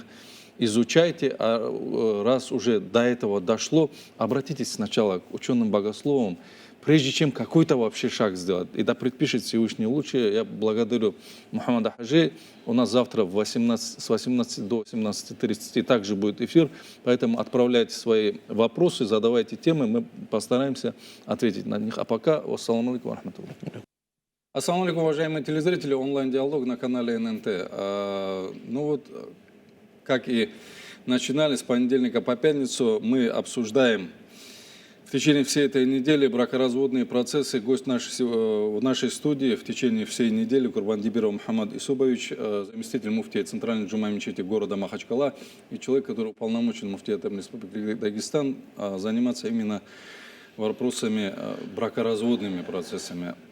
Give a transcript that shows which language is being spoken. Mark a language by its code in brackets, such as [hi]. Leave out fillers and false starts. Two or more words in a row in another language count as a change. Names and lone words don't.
[ru] Изучайте, а раз уже до этого дошло, обратитесь сначала к ученым-богословам, прежде чем какой-то вообще шаг сделать. И да предпишет Всевышний лучшее. Я благодарю Мухаммада Хаджи. У нас завтра с 18 до 18:30 также будет эфир. Поэтому отправляйте свои вопросы, задавайте темы. Мы постараемся ответить на них. А пока, [ar] السلام عليكم ورحمة الله. السلام عليكم, [ru] уважаемые телезрители. Онлайн-диалог на канале ННТ. Ну вот, как и начинали с понедельника по пятницу, мы обсуждаем в течение всей этой недели бракоразводные процессы. Гость в нашей студии в течение всей недели Курбандибиров Мухаммад Исубович, заместитель муфтия Центральной джума мечети города Махачкала и человек, который уполномочен муфтиятом Республики Дагестан заниматься именно вопросами бракоразводными процессами.